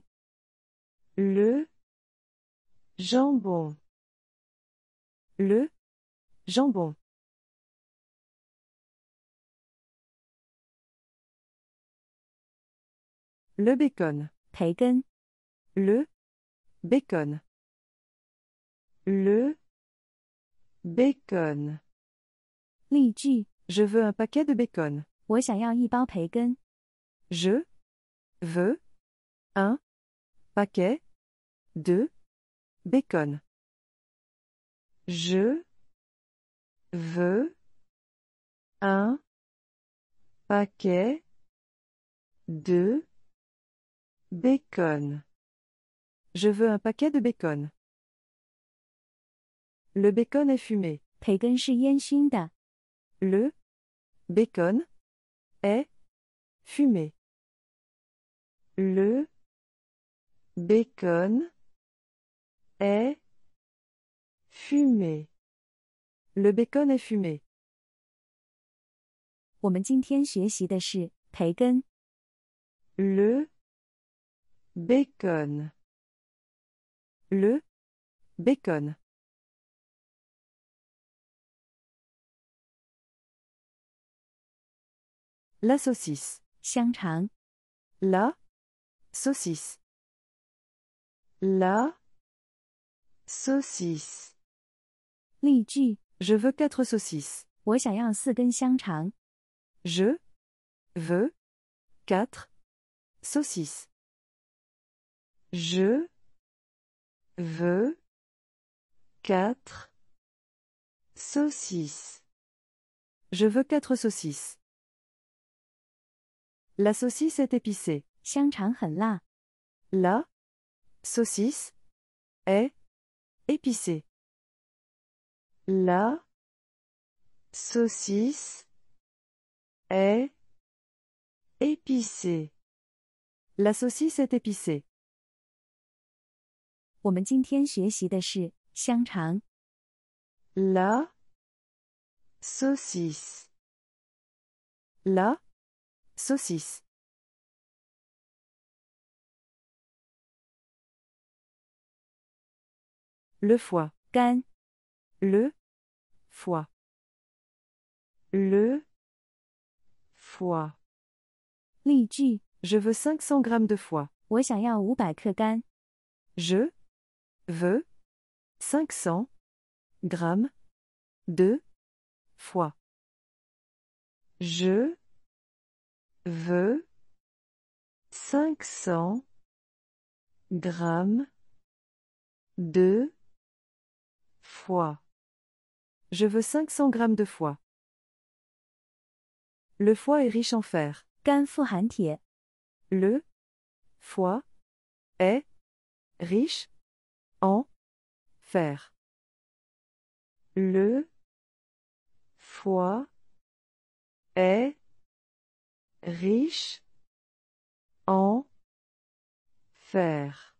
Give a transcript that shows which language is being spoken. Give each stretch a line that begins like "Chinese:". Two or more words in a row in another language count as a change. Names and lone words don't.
French: Le jambon. Le jambon. Le bacon.
Chinese: 培根、
French: Le bacon. Le bacon.
Chinese: 例句：
French: Je veux un paquet de bacon.
Chinese: 我想要一包培根。
French: Je veux un paquet de bacon. Je veux un paquet de bacon. Je veux un paquet de bacon. Le bacon est fumé.
Chinese: 培根是烟熏的。
French: Le bacon est fumé. Le bacon est fumé. Le bacon est fumé.
Chinese: 我们今天学习的是培根、
French: Le bacon. Le bacon. La saucisse.
Chinese: 香肠、
French: La saucisse. La saucisse.
Chinese: 例句：
French: Je veux 4 saucisses.
Chinese: 我想要4根香肠。
French: Je veux 4 saucisses. Je veux 4 saucisses. Je veux 4 saucisses. La saucisse est épicée.
Chinese: 香肠很辣。
French: La saucisse est épicée. La saucisse est épicée. La saucisse est épicée.
Chinese: 我们今天学习的是香肠、
French: La saucisse. La saucisse. Le foie.
Chinese: 肝、
French: Le foie. Le foie.
Chinese: 例句：
French: Je veux 500 grammes de foie.
Chinese: 我想要500克肝。
French: Je veux 500 grammes de foie. Je veux 500 grammes de foie. Je veux 500 grammes de foie. Le foie est riche en fer.
Chinese: 肝富含铁。
French: Le foie est riche en fer. Le foie est riche en fer.